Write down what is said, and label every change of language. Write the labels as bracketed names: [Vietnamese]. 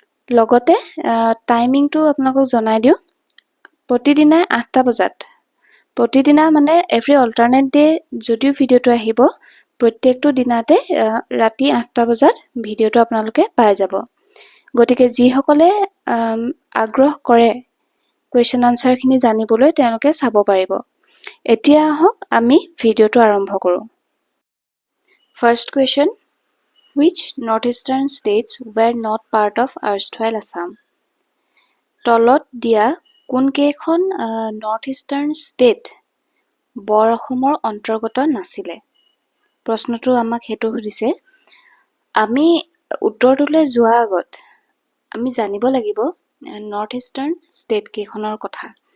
[Assamese] লগতে টাইমিংটো আপোনালোকক জনাই দিওঁ। প্ৰতিদিনা 8টা বজাত প্ৰতিদিনা মানে [English] every alternate day [Assamese] যদিও ভিডিঅ'টো আহিব প্ৰত্যেকটো দিনাতে ৰাতি 8টা বজাত ভিডিঅ'টো আপোনালোকে পাই যাব। গতিকে যিসকলে আগ্ৰহ কৰে কুৱেশ্যন আনসাৰখিনি জানিবলৈ তেওঁলোকে চাব পাৰিব। এতিয়া আহক আমি ভিডিঅ'টো আৰম্ভ কৰোঁ। [English] First question, which northeastern states were not part of erstwhile Assam? [Assamese] তলত দিয়া কোনকেইখন নৰ্থ ইষ্টাৰ্ণ ষ্টেট বৰ অসমৰ অন্তৰ্গত নাছিলে? প্ৰশ্নটো আমাক সেইটো সুধিছে। আমি উত্তৰটোলৈ যোৱাৰ আগত আমি জানিব লাগিব নৰ্থ ইষ্টাৰ্ণ ষ্টেট কেইখনৰ কথা।